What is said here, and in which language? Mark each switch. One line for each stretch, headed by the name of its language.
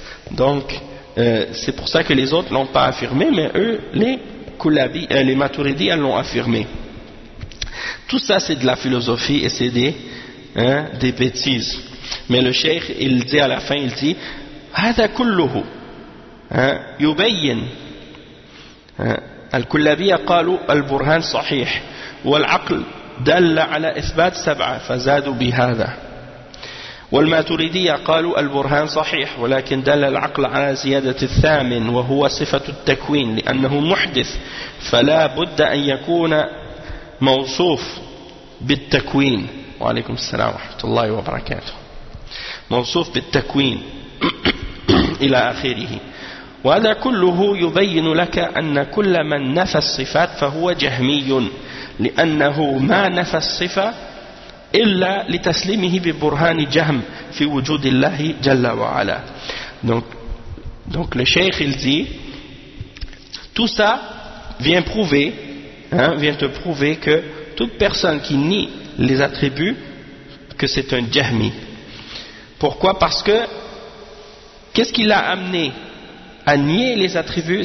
French: Donc c'est pour ça que les autres l'ont pas affirmé, mais eux les maturidis l'ont affirmé. Tout ça c'est de la philosophie et c'est des bêtises. Mais le cheikh il dit à la fin, il dit
Arabic: هذا كله يبين الكلابية قالوا البرهان صحيح والعقل دل على إثبات سبعة فزادوا بهذا والماتريدية قالوا البرهان صحيح ولكن دل العقل على زيادة الثامن وهو صفة التكوين لأنه محدث فلا بد أن يكون موصوف بالتكوين وعليكم السلام ورحمة الله وبركاته موصوف بالتكوين إلى آخره وهذا كله يبين لك أن كل من نفى الصفات فهو جهمي لأنه ما نفى الصفة إلا لتسليمه ببرهان جهم في وجود الله جل وعلا.
French: Donc le cheikh il dit tout ça vient prouver, vient te prouver que toute personne qui nie les attributs, que c'est un jahmi. Pourquoi? Parce que qu'est-ce qui l'a amené à nier les attributs?